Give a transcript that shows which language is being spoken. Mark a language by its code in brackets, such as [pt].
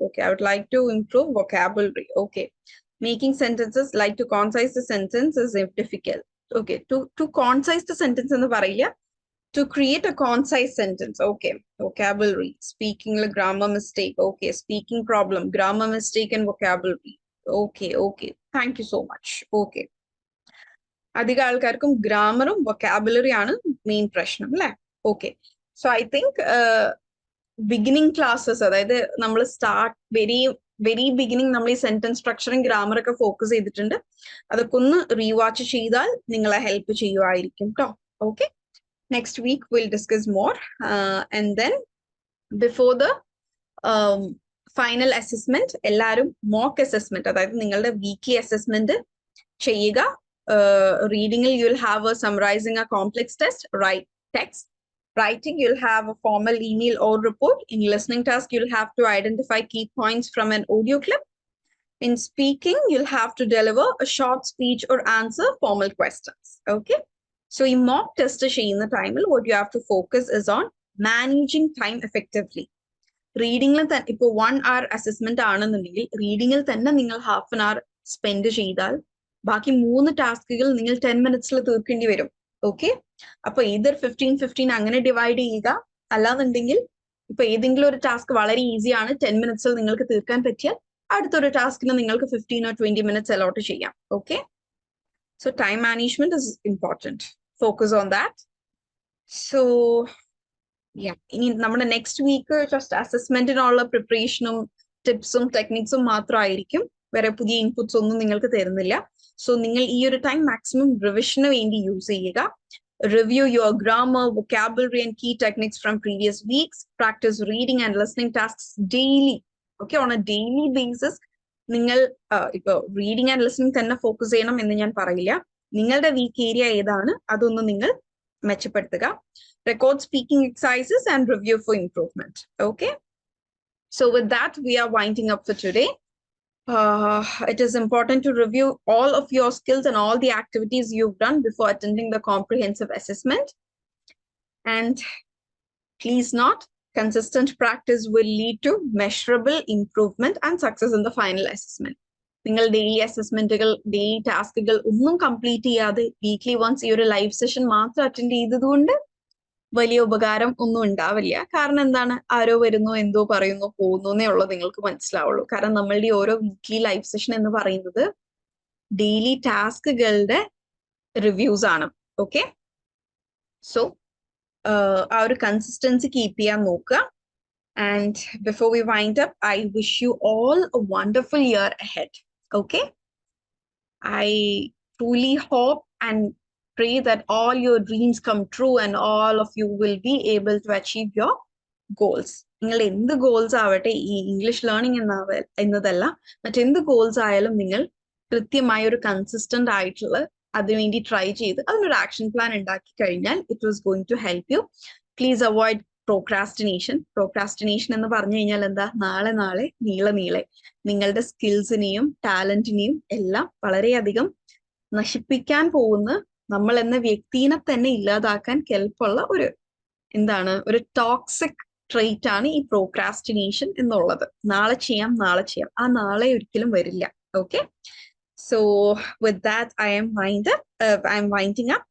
[en] Okay, I would like to improve vocabulary. Okay. Making sentences, like to concise the sentence is difficult. Okay, to concise the sentence in the paraya, to create a concise sentence. Okay, vocabulary, speaking the grammar mistake. Okay, speaking problem, grammar mistake and vocabulary. Okay. Thank you so much. Okay. [ml] അധികം ആൾക്കാർക്കും ഗ്രാമറും vocabulary ആണ് main പ്രശ്നം അല്ലേ? [en] okay, so I think beginning classes, [ml] അതായത് നമ്മൾ very beginning നമ്മൾ ഈ sentence സ്ട്രക്ചറും ഗ്രാമറൊക്കെ focus ചെയ്തിട്ടുണ്ട്. അതൊക്കെ ഒന്ന് റീവാച്ച് ചെയ്താൽ നിങ്ങളെ ഹെൽപ്പ് ചെയ്യുമായിരിക്കും കേട്ടോ. [en] okay, next week will discuss more and then before the final assessment [ml] എല്ലാവരും മോക്ക് അസസ്മെന്റ്, അതായത് നിങ്ങളുടെ വീക്ക്ലി അസസ്മെന്റ് ചെയ്യുക. [en] Reading, you'll have a summarizing a complex text. Writing, you'll have a formal email or report. In listening task, you'll have to identify key points from an audio clip. In speaking, you'll have to deliver a short speech or answer formal questions. Okay, so in mock test in the time, what you have to focus is on managing time effectively. Reading, if 1 hour assessment reading half an hour spend [ml] ചെയ്താൽ ബാക്കി 3 ടാസ്കുകൾ നിങ്ങൾ 10 മിനിറ്റ്സിൽ തീർക്കേണ്ടി വരും. Okay, അപ്പൊ either 15 അങ്ങനെ divide ചെയ്യുക. അല്ലാന്നുണ്ടെങ്കിൽ ഇപ്പൊ ഏതെങ്കിലും ഒരു ടാസ്ക് വളരെ ഈസിയാണ്, 10 മിനിറ്റ്സിൽ നിങ്ങൾക്ക് തീർക്കാൻ പറ്റിയാൽ അടുത്തൊരു ടാസ്കിന് നിങ്ങൾക്ക് 15 or 20 മിനിറ്റ്സ് അലോട്ട് ചെയ്യാം. [en] Okay, so time management is important. Focus on that. [ml] So ഇനി നമ്മുടെ നെക്സ്റ്റ് വീക്ക് ജസ്റ്റ് അസസ്മെന്റിനുള്ള പ്രിപ്പറേഷനും ടിപ്സും ടെക്നിക്സും മാത്രമായിരിക്കും. വേറെ പുതിയ ഇൻപുട്സ് ഒന്നും നിങ്ങൾക്ക് തരുന്നില്ല. സോ നിങ്ങൾ ഈ ഒരു ടൈം മാക്സിമം റിവിഷന് വേണ്ടി യൂസ് ചെയ്യുക. [en] Review your grammar, vocabulary and key techniques from previous weeks. Practice reading and listening tasks daily. Okay, on a daily basis [ml] നിങ്ങൾ ഇപ്പൊ റീഡിംഗ് ആൻഡ് ലിസണിംഗ് തന്നെ ഫോക്കസ് ചെയ്യണം എന്ന് ഞാൻ പറയില്ല. നിങ്ങളുടെ വീക്ക് ഏരിയ ഏതാണ് അതൊന്ന് നിങ്ങൾ മെച്ചപ്പെടുത്തുക. [en] Record speaking exercises and review for improvement. Okay, so with that we are winding up for today. It is important to review all of your skills and all the activities you've done before attending the comprehensive assessment. And please note, consistent practice will lead to measurable improvement and success in the final assessment. [ml] നിങ്ങൾ daily അസസ്മെന്റുകൾ, daily ടാസ്കുകൾ ഒന്നും complete ചെയ്യാതെ weekly once ഈ ഒരു live session മാത്രം attend ചെയ്തതുകൊണ്ട് വലിയ ഉപകാരം ഒന്നും ഉണ്ടാവില്ല. കാരണം എന്താണ്, ആരോ വരുന്നു, എന്തോ പറയുന്നു, പോകുന്നു എന്നേ ഉള്ളൂ നിങ്ങൾക്ക് മനസ്സിലാവുള്ളൂ. കാരണം നമ്മളുടെ ഓരോ വീക്ക്ലി ലൈവ് സെഷൻ എന്ന് പറയുന്നത് ഡെയിലി ടാസ്കുകളുടെ റിവ്യൂസ് ആണ്. ഓക്കെ, സോ ആ ഒരു കൺസിസ്റ്റൻസി കീപ്പ് ചെയ്യാൻ നോക്കുക. [en] And before we wind up, I wish you all a wonderful year ahead. Okay, I truly hope and pray that all your dreams come true and all of you will be able to achieve your goals. [ml] നിങ്ങൾ എന്ത് goals ആവട്ടെ, ഈ English learning എന്നതല്ല, മറ്റെന്ത് goals ആയാലും നിങ്ങൾ കൃത്യമായ ഒരു കൺസിസ്റ്റന്റ് ആയിട്ടുള്ള അതിനുവേണ്ടി ട്രൈ ചെയ്ത് അതിനൊരു ആക്ഷൻ പ്ലാൻ ഉണ്ടാക്കി കഴിഞ്ഞാൽ [en] It was going to help you. Please avoid procrastination [ml] എന്ന് പറഞ്ഞു കഴിഞ്ഞാൽ എന്താ, നാളെ നീളെ നിങ്ങളുടെ സ്കിൽസിനെയും ടാലന്റിനെയും എല്ലാം വളരെയധികം നശിപ്പിക്കാൻ പോകുന്ന, നമ്മൾ എന്ന വ്യക്തിനെ തന്നെ ഇല്ലാതാക്കാൻ കെൽപ്പുള്ള ഒരു ടോക്സിക് ട്രെയ്റ്റ് ആണ് ഈ പ്രോക്രാസ്റ്റിനേഷൻ എന്നുള്ളത്. നാളെ ചെയ്യാം ആ നാളെ ഒരിക്കലും വരില്ല. [en] Okay, so with that I'm winding up.